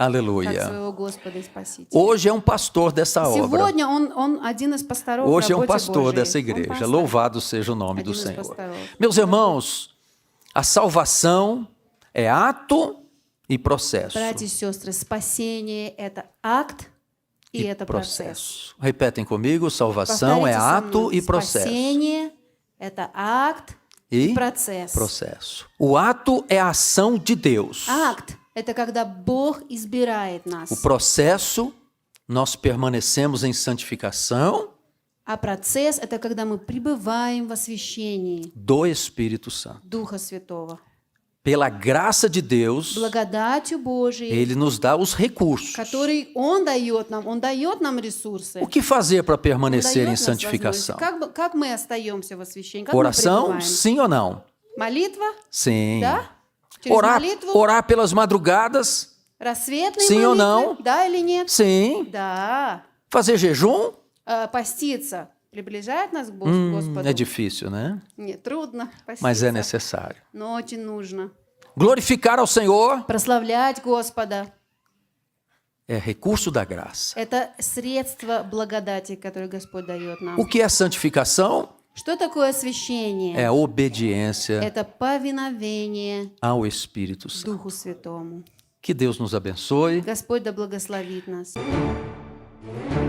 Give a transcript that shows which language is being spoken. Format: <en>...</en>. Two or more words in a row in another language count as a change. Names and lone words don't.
<pt>Aleluia.</pt> <ru>своего Господа и Спасителя.</ru> <pt>Hoje é um pastor dessa obra.</pt> <ru>Сегодня он один из пасторов в</ru> <pt>Hoje é um</pt> <ru>работе</ru> <pt>pastor</pt> <ru>Божией.</ru> <pt>dessa</pt> <ru>Он</ru> <pt>igreja.</pt> <ru>пастор.</ru> <pt>Louvado seja o nome do</pt> <ru>Один из</ru> <pt>Senhor.</pt> <ru>пасторов.</ru> <pt>Meus irmãos, a salvação é ato e processo.</pt> <ru>Братья и сестры, спасение – это акт и это процесс.</ru> <pt>Processo. Repetem comigo: salvação é</pt> <ru>Повторите со</ru> <pt>ato</pt> <ru>мной.</ru> <pt>e processo.</pt> <ru>Спасение – это акт</ru> <pt>E</pt> <ru>и процесс.</ru> <pt>processo. O ato é a ação de Deus.</pt> <ru>Акт – это когда Бог избирает</ru> <pt>O</pt> <ru>нас.</ru> <pt>processo, nós permanecemos em santificação</pt> <ru>А процесс – это когда мы пребываем в освящении</ru> <pt>do Espírito Santo.</pt> <ru>Духа Святого.</ru> <pt>Pela graça de Deus,</pt> <ru>Благодатью Божией,</ru> <pt>Ele nos dá os recursos.</pt> <ru>который Он дает нам ресурсы.</ru> <pt>O que fazer para</pt> <ru>Он</ru> <pt>permanecer</pt> <ru>дает</ru> <pt>em</pt> <ru>нас</ru> <pt>santificação?</pt> <ru>возможности. Как мы остаемся в освящении? Как мы</ru> <pt>Oração,</pt> <ru>пребываем?</ru> <pt>sim ou não?</pt> <ru>Молитва?</ru> <pt>Sim.</pt> <ru>Да? Через молитву?</ru> <pt>Orar pelas madrugadas?</pt> <ru>Рассветные</ru> <pt>Sim ou</pt> <ru>молитвы?</ru> <pt>não?</pt> <ru>Да или нет?</ru> <pt>Sim.</pt> <ru>Да.</ru> <pt>Fazer jejum?</pt> <ru>Поститься приближает нас к Господу?</ru> <pt>É difícil, né?</pt> <ru>Нет, трудно</ru> <pt>Mas é</pt> <ru>поститься,</ru> <pt>necessário.</pt> <ru>но очень нужно.</ru> <pt>Glorificar ao Senhor</pt> <ru>Прославлять Господа</ru> <pt>é recurso da graça. –</pt> <ru>это средство благодати, которое Господь дает нам.</ru> <pt>O que é santificação?</pt> <ru>Что такое освящение?</ru> <pt>É a obediência</pt> <ru>Это повиновение</ru> <pt>ao Espírito Santo.</pt> <ru>Духу Святому.</ru> <pt>Que Deus nos abençoe.</pt> <ru>Господь да благословит нас.</ru>